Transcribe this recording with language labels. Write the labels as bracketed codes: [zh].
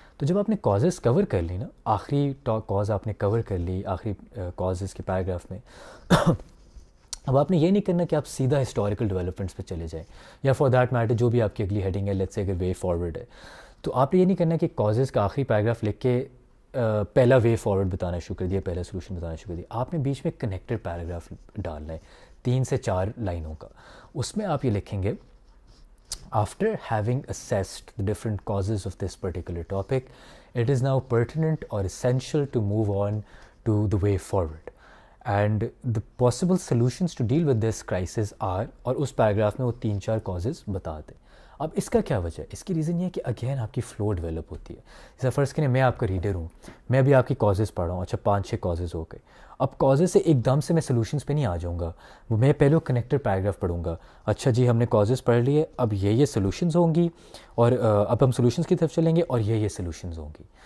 [ur] تو جب آپ نے کازز کور کر لی نا، آخری کاز آپ نے کور کر لی آخری کازز کے پیراگراف میں، اب آپ نے یہ نہیں کرنا کہ آپ سیدھا ہسٹوریکل ڈیولپمنٹس پہ چلے جائیں یا فار دیٹ میٹر جو بھی آپ کی اگلی ہیڈنگ ہے لیٹس سے اگر وے فارورڈ ہے تو آپ نے یہ نہیں کرنا کہ کازز کا آخری پیراگراف لکھ کے پہلا وے فارورڈ بتانا شروع کر دیا، پہلا سولوشن بتانا شروع کر دیا. آپ نے بیچ میں کنیکٹر پیراگراف ڈالنا ہے 3 سے 4 لائنوں کا. اس میں آپ یہ لکھیں گے [en] After having assessed the different causes of this particular topic, it is now pertinent or essential to move on to the way forward. And the possible solutions to deal with this crisis are، [ur] اور اس paragraph میں وہ 3-4 causes بتا دیں. اب اس کا کیا وجہ ہے؟ اس کی ریزن یہ ہے کہ اگین آپ کی فلو ڈیولپ ہوتی ہے. جیسا فرض کریں میں آپ کا ریڈر ہوں، میں بھی آپ کی کازز پڑھ رہا ہوں، اچھا 5-6 کازز ہو گئے. اب کازز سے ایک دم سے میں سولوشنس پہ نہیں آ جاؤں گا، وہ میں پہلے کنیکٹر پیراگراف پڑھوں گا. اچھا جی ہم نے کازز پڑھ لیے، اب یہ سولوشنز ہوں گی اور اب ہم سولوشنز کی طرف چلیں گے اور یہ سولوشنز ہوں گی.